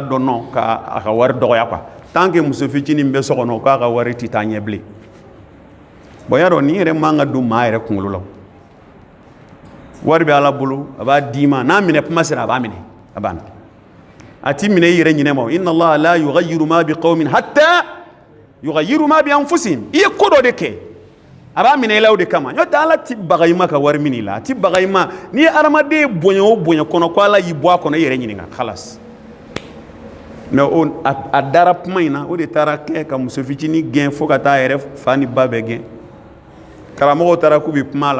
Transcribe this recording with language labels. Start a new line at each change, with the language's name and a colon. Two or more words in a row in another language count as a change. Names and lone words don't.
Bambara: dɔ nɔ k'a ka wari dɔgɔya quoi
French: tant que
Bambara: muso fitinin bɛ so kɔnɔ k'a ka wari tɛ taa ɲɛ bilen bon yarɔ nin yɛrɛ man ka don maa yɛrɛ kunkolo la wari bɛ ala bolo a b'a d'i ma n'a minɛ kuma sera a b'a minɛ a b'a minɛ a ti minɛ i yɛrɛ ɲinɛ ma
Arabic: إن الله لا يغير ما بقوم حتى يغيروا ما بأنفسهم
Bambara: i ye ko dɔ de kɛ a b'a minɛ i la o de kama n'o tɛ ala ti baga i ma ka wari minɛ i la a ti baga i ma n'i ye adamaden bonya o bonya kɔnɔ ko ala y'i bɔ a kɔnɔ i yɛrɛ ɲininka khalas mais a dara kuma in na o de taara kɛ ka muso fitinin gɛn fo ka taa a yɛrɛ fa ni ba bɛɛ gɛn karamɔgɔw taara k'u bɛ kuma a la